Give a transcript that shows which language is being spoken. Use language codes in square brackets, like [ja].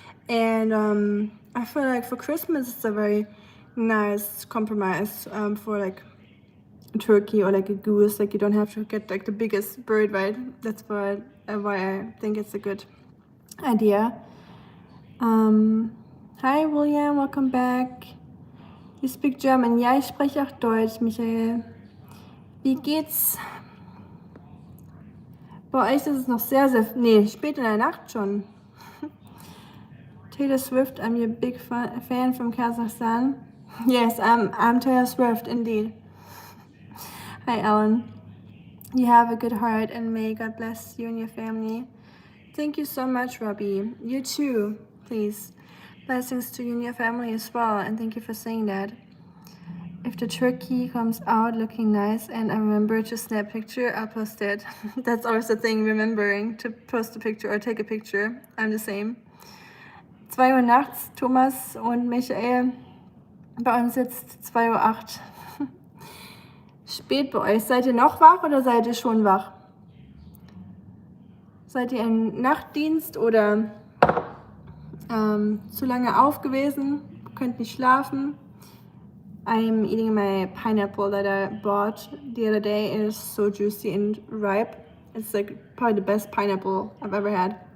[en] And I feel like for Christmas it's a very nice compromise for like a turkey or like a goose. Like you don't have to get like the biggest bird, right? That's why I think it's a good idea. Hi William, welcome back. You speak German. [de] Ja, ich spreche auch Deutsch, Michael. Wie geht's? Bei euch ist es noch sehr, nee, spät in der Nacht schon. [en] Taylor Swift, I'm your big fan from Kazakhstan. Yes, I'm Taylor Swift, indeed. Hi, Ellen. You have a good heart, and may God bless you and your family. Thank you so much, Robbie. You too, please. Blessings to you and your family as well, and thank you for saying that. If the turkey comes out looking nice and I remember to snap a picture, I'll post it. That's always the thing, remembering to post a picture or take a picture. I'm the same. [de] 2 Uhr nachts, Thomas und Michael. Bei uns jetzt 2:08 Uhr. Spät bei euch. Seid ihr noch wach oder seid ihr schon wach? Seid ihr im Nachtdienst oder zu lange auf gewesen? Könnt nicht schlafen? [en] I'm eating my pineapple that I bought the other day. It is so juicy and ripe. It's like probably the best pineapple I've ever had.